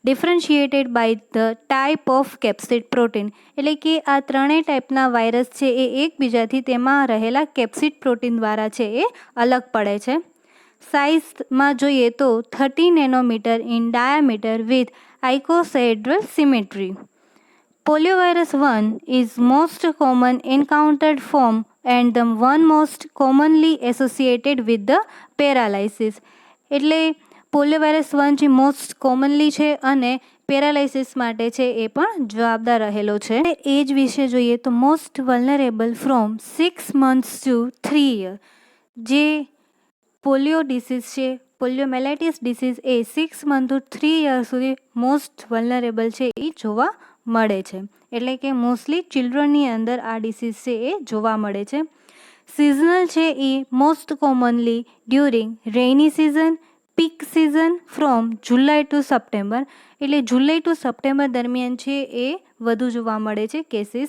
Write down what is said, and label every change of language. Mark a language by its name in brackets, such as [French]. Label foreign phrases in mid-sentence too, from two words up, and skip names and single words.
[English] differentiated by the type of capsid protein, [Gujarati] એટલે કે આ ત્રણેય ટાઈપના વાયરસ છે એ એકબીજાથી તેમાં રહેલા [English] capsid protein [Gujarati] દ્વારા છે એ અલગ પડે છે. સાઇઝમાં જોઈએ તો [English] 30 nanometer in diameter with icosahedral symmetry. Poliovirus 1 is most common encountered form and the one most commonly associated with the paralysis. [Gujarati] એટલે પોલિયોવાયરસ 1 જે [English] most commonly [Gujarati] છે અને પેરાલાઇસિસ માટે છે એ પણ જવાબદાર રહેલો છે. એજ વિશે જોઈએ તો [English] most vulnerable from 6 months to 3 years. [Gujarati] જે [English] polio disease [Gujarati] છે, [English] poliomyelitis disease [Gujarati] એ [English] 6 months to 3 years [Gujarati] સુધી [English] most vulnerable [Gujarati] છે એ જોવા મળે છે. એટલે કે મોસ્ટલી ચિલ્ડ્રનની અંદર આ ડિસીઝ છે એ જોવા મળે છે. સિઝનલ છે એ [English] most commonly during rainy season, peak season from July to September, [Gujarati] એટલે [English] July to September [Gujarati] દરમિયાન છે એ વધુ જોવા મળે છે કેસીસ.